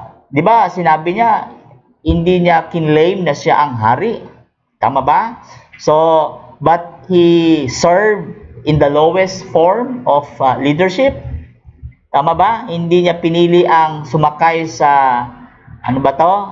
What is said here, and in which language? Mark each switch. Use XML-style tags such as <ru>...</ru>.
<tl>Di ba, sinabi niya, hindi niya kinlaim na siya ang hari. Tama ba?</tl> <en>So, but he served in the lowest form of leadership.</en> <tl>Tama ba? Hindi niya pinili ang sumakay sa, ano ba to?</tl>